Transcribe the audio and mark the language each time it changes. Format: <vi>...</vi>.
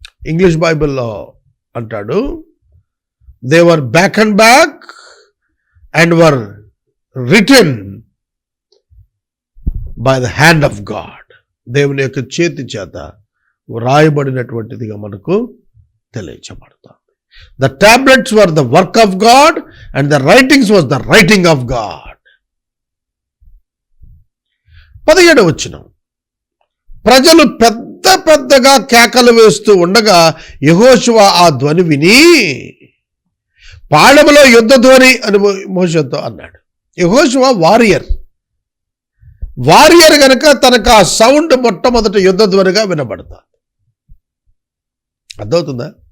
<te>English బైబిల్లో అంటాడు,</te> <en>They were back and were written by the hand of God.</en> <te>దేవుని యొక్క చేతి చేత వ్రాయబడినటువంటిదిగా మనకు తెలియజేయబడుతుంది.</te> <en>The tablets were the work of God and the writings was the writing of God.</en> <te>17వ వచనం. ప్రజలు పెద్దగా కేకలు వేస్తూ ఉండగా యెహోషువ ఆ ధ్వని విని పాళెములో యుద్ధ ధ్వని అని మోషేతో అన్నాడు. యెహోషువ వారియర్ గనక తనకు ఆ సౌండ్ మొట్టమొదటి యుద్ధ ధ్వనిగా వినబడతాడు. అర్థమవుతుందా?</te>